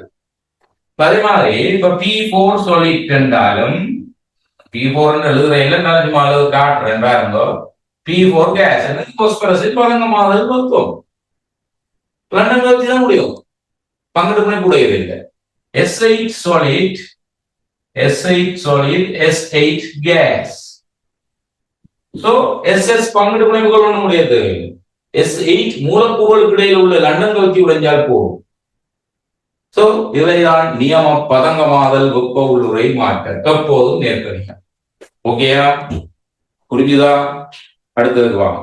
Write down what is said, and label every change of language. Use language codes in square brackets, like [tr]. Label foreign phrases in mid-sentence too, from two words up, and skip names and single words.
[ta] அதே மாதிரி இப்ப P4 solid என்றாலும், P4 எழுதுறையில நான் அளவு காட்டுறேன் பாருங்க. P4 கேஸ் பாஸ்பரஸ் பதங்கமாதல் மொத்தம் லண்டன் கவர்ச்சி தான் முடியும், பங்கெடு பிணைப்பு உடையதில்லை. [en] S8 solid, S8 gas. [ta] So SS பங்கெடு பிணைப்புகள் ஒண்ணு முடியாது. S8 மூலக்கூறுகளுக்கு இடையில் உள்ள லண்டன் கவர்ச்சி உடைஞ்சால் போகும். சோ இவைதான் நியம பதங்கமாதல் வெப்ப உள்ளுரை மாற்றம், எப்போதும் நேர்கணியம். ஓகேயா? புரிஞ்சுதா? அடுத்ததுக்கு வாங்க.